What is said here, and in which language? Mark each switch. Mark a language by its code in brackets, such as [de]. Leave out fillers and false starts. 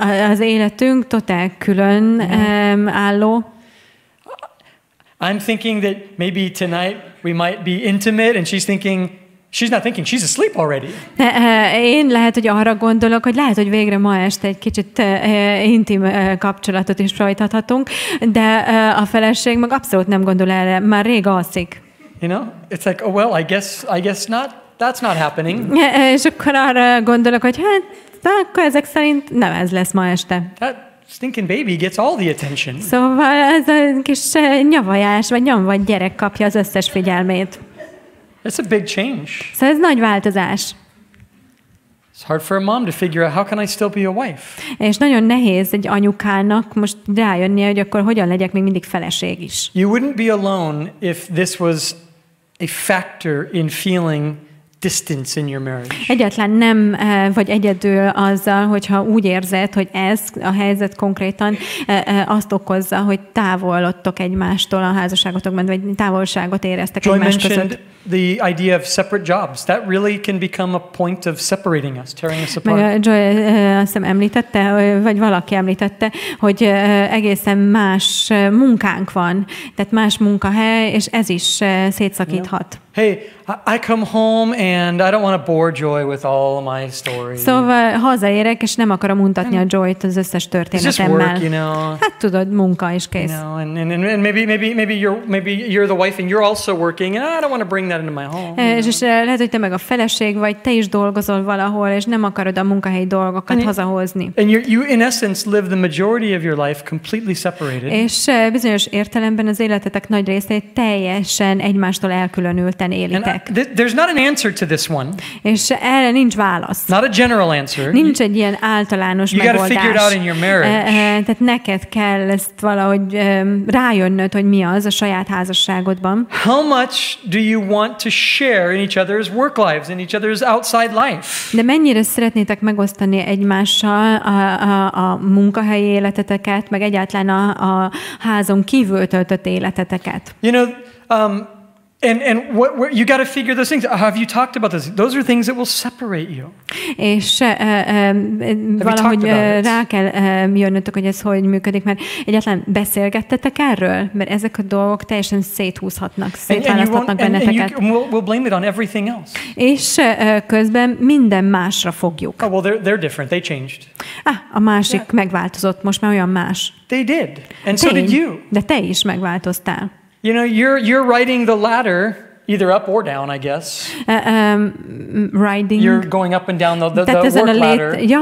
[hu] Az életünk totál külön álló. [en] I'm thinking that maybe tonight we might be intimate, and she's not thinking, she's asleep already. [hu] Én lehet, hogy arra gondolok, hogy lehet, hogy végre ma este egy kicsit intim kapcsolatot is folytathatunk, de a feleség meg abszolút nem gondol erre, már rég alszik. [en] You know, it's like, oh well, I guess not. That's not happening. [hu] És akkor arra gondolok, hogy akkor ezek szerint nem ez lesz ma este. [en] That stinking baby gets all the attention. [hu] Szóval ez a kis nyavajás, vagy nyomvat gyerek kapja az összes figyelmét. [en] It's a big change. [hu] Szóval ez nagy változás. [en] It's hard for a mom to figure out how can I still be a wife. [hu] És nagyon nehéz egy anyukának most rájönnie, hogy akkor hogyan legyek még mindig feleség is. [en] You wouldn't be alone if this was a factor in feeling distance in your marriage. [hu] Egyáltalán nem vagy egyedül azzal, hogyha úgy érzed, hogy ez a helyzet konkrétan azt okozza, hogy távolodtok egymástól a házasságotokban, vagy távolságot éreztek egymás között. [en] The idea of separate jobs, that really can become a point of separating us, tearing us apart. [hu] Joy azt hiszem említette, vagy valaki említette, hogy egészen más munkánk van, tehát más munkahely, és ez is szétszakíthat. [en] Hey, I come home and I don't want to bore Joy with all my stories. [hu] Szóval hazaérek, és nem akarom untatni a Joyt az összes történetemmel. [en] Work, you know. [hu] Hát tudod, munka is kész. [en] You know, and maybe you're the wife and you're also working, and I don't want to bring that into my home. [hu] És lehet, hogy te meg a feleség vagy, te is dolgozol valahol, és nem akarod a munkahelyi dolgokat hazahozni. [en] And you in essence live the majority of your life completely separated. [hu] És bizonyos értelemben az életetek nagy részét teljesen egymástól elkülönülten élitek. [en] There's not an answer to this one. [hu] És erre nincs válasz. [en] Not a general answer. [hu] Nincs egy ilyen általános megoldás. [en] You got to figure it out in your marriage. [hu] Tehát neked kell ezt valahogy rájönnöd, hogy mi az a saját házasságodban. [en] How much do you want to share in each other's work lives, in each other's outside life? [hu] De mennyire szeretnétek megosztani egymással a munkahelyi életeteket, meg egyáltalán a házon kívül töltött életeteket? [en] You know, and what you got to figure those things. Have you talked about those? Those are things that will separate you. [hu] És valahogy rá kell jönnötök, hogy ez hogy működik, mert egyáltalán beszélgettetek erről? Mert ezek a dolgok teljesen széthúzhatnak, szétválaszthatnak benneteket. [en] And we'll blame it on everything else. [hu] És közben minden másra fogjuk. [en] Oh, well, they're different. They changed. [hu] A másik megváltozott, most már olyan más. [en] They did. And so did you. [hu] De te is megváltoztál. [en] You know, you're riding the ladder either up or down, I guess. Riding. You're going up and down the work ladder.